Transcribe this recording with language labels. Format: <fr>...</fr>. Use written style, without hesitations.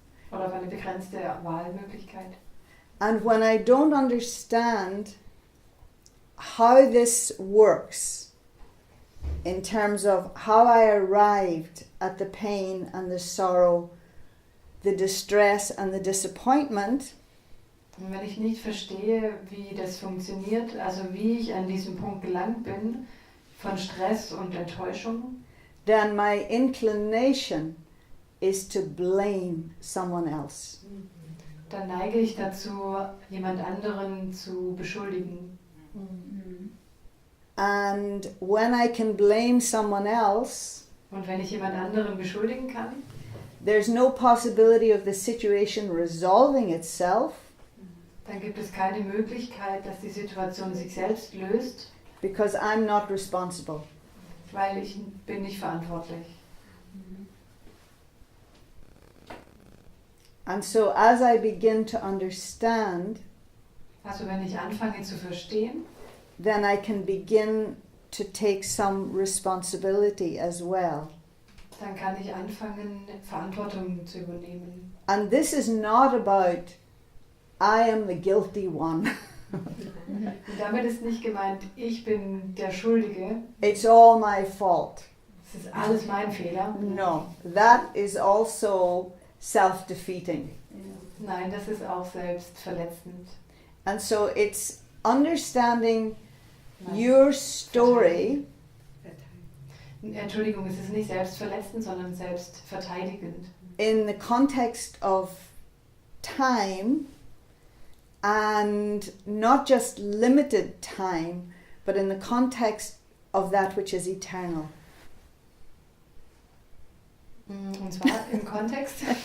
<de>Oder auf eine begrenzte Wahlmöglichkeit.</de> <en>And when I don't understand how this works in terms of how I arrived at the pain and the sorrow, the distress and the disappointment,</en> <de>Und wenn ich nicht verstehe, wie das funktioniert, also wie ich an diesem Punkt gelangt bin, von Stress und Enttäuschung,</de> <en>then my inclination is to blame someone else.</en> <de>dann neige ich dazu, jemand anderen zu beschuldigen.</de> <en>And when I can blame someone else,</en> <de>Und wenn ich jemand anderen beschuldigen kann,</de> <en>there's no possibility of the situation resolving itself</en> <de>dann gibt es keine Möglichkeit, dass die Situation sich selbst löst,</de> <en>because I'm not responsible.</en> <de>weil ich bin nicht verantwortlich.</de> <en>And so as I begin to understand,</en> <de>Also wenn ich anfange zu verstehen,</de> <en>then I can begin to take some responsibility as well.</en> <de>dann kann ich anfangen, Verantwortung zu übernehmen.</de> <en>And this is not about I am the guilty one.</en> <de>Und damit ist nicht gemeint, ich bin der Schuldige,</de> <en>It's all my fault.</en> <de>es ist alles mein Fehler.</de> <en>No, that is also self-defeating.</en> <de>Nein, das ist auch selbstverletzend.</de> <en>And so it's understanding your story</en> <de>Entschuldigung, es ist nicht selbstverletzend, sondern selbstverteidigend.</de> <en>in the context of time, and not just limited time, but in the context of that which is eternal.</en> <de>Und zwar im Kontext.</de>